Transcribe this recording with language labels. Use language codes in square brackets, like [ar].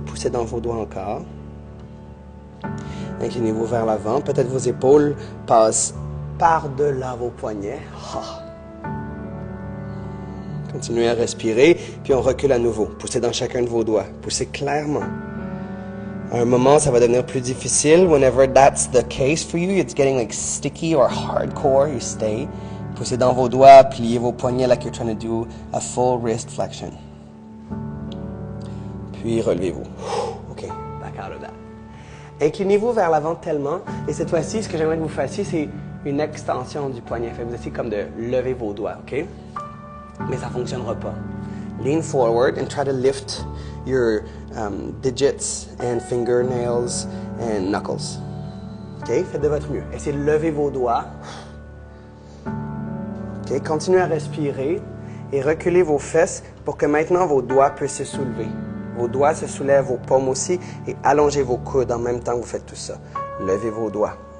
[fr] Poussez dans vos doigts encore. Inclinez-vous vers l'avant. Peut-être vos épaules passent par-delà vos poignets. Oh. Continuez à respirer, puis on recule à nouveau. Poussez dans chacun de vos doigts. Poussez clairement. À un moment, ça va devenir plus difficile. [en] Whenever that's the case for you, it's getting like sticky or hardcore, you stay. [fr] Poussez dans vos doigts, pliez vos poignets [en] like you're trying to do a full wrist flexion. [fr] Puis relevez-vous. [en] OK, back out of that. [fr] Inclinez-vous vers l'avant tellement, et cette fois-ci, ce que j'aimerais que vous fassiez, c'est une extension du poignet. Fait que vous essayez comme de lever vos doigts, OK? Mais ça ne fonctionnera pas. [en] Lean forward and try to lift your digits and fingernails and knuckles. [fr] OK? Faites de votre mieux. Essayez de lever vos doigts. OK? Continuez à respirer et reculez vos fesses pour que maintenant vos doigts puissent se soulever. Vos doigts se soulèvent, vos paumes aussi, et allongez vos coudes en même temps que vous faites tout ça. Levez vos doigts.